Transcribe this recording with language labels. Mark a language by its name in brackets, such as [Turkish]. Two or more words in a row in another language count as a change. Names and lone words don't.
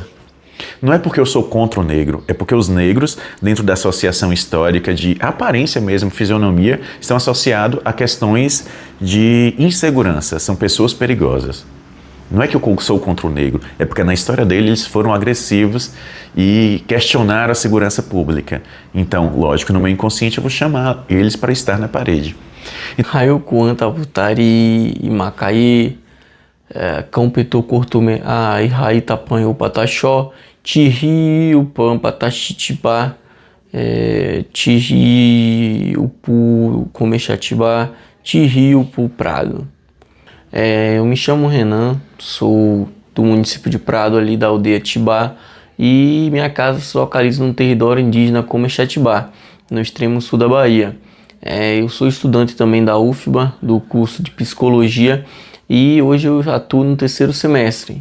[Portuguese] Não é porque eu sou contra o negro, é porque os negros, dentro da associação histórica de aparência mesmo, fisionomia, estão associados a questões de insegurança, são pessoas perigosas. Não é que eu sou contra o negro, é porque na história deles eles foram agressivos e questionaram a segurança pública. Então, lógico, no meu inconsciente eu vou chamar eles para estar na parede. Raio Quanta Butari e Macai, Campetou Cortume, e Rai Tapanho Patachó, Tiri Upam Patachitibá, Tiri Upu Comechatibá, Tiri Upu Prado. Eu me chamo Renan, sou do município de Prado, ali da aldeia Tibá, e minha casa se localiza no território indígena Comexatibá, no extremo sul da Bahia. Eu sou estudante também da UFBA, do curso de Psicologia, e hoje eu atuo no 3º semestre.